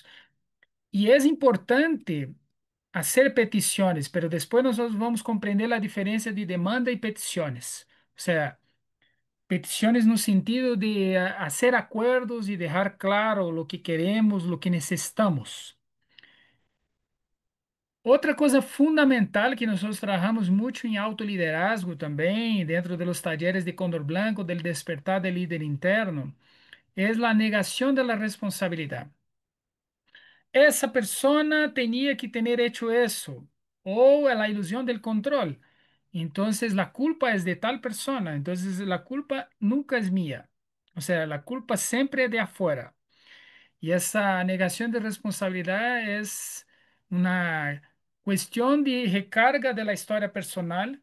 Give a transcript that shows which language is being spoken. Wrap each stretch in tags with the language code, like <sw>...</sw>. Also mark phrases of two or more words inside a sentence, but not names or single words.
<es>Y es importante hacer peticiones, pero después nosotros vamos a comprender la diferencia de demanda y peticiones. O sea, peticiones</es> <pt>no sentido</pt> <es>de hacer acuerdos y dejar claro lo que queremos, lo que necesitamos.</es> <pt>Outra coisa fundamental que nós trabajamos muito em autoliderazgo também,</pt> <es>dentro de los talleres de Cóndor Blanco, del despertar del líder interno,</es> <pt>é a negação da responsabilidade.</pt> <es>Essa persona tenía que tener hecho eso, o la ilusión del control. Entonces la culpa es de tal persona, entonces la culpa nunca es mía. O sea, la culpa siempre es de afuera. Y esa negación de responsabilidad es una cuestión de recarga de la historia personal.</es>